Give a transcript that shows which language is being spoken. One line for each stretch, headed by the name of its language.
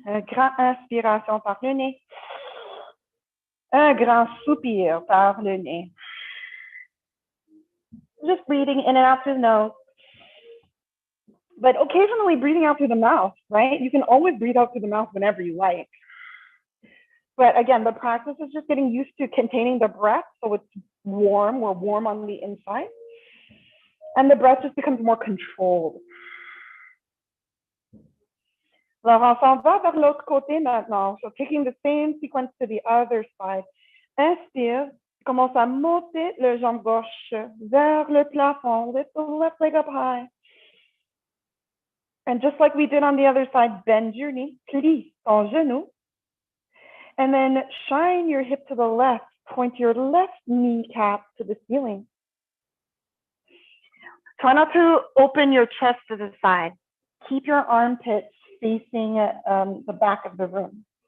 French: Un grand inspiration par le nez. Un grand soupir par le nez.
English: Just breathing in and out through the nose. But occasionally breathing out through the mouth, right? You can always breathe out through the mouth whenever you like. But again, the practice is just getting used to containing the breath so it's warm, we're warm on the inside. And the breath just becomes more controlled.
French: Alors, on s'en va vers l'autre côté maintenant.
English: So taking the same sequence to the other side.
French: Inspire, commence à monter le jambe gauche vers le plafond.
English: Lift the left leg up high. And just like we did on the other side, bend your knee,
French: plie ton genou.
English: And then shine your hip to the left. Point your left kneecap to the ceiling. Try not to open your chest to the side. Keep your armpits facing the back of the room.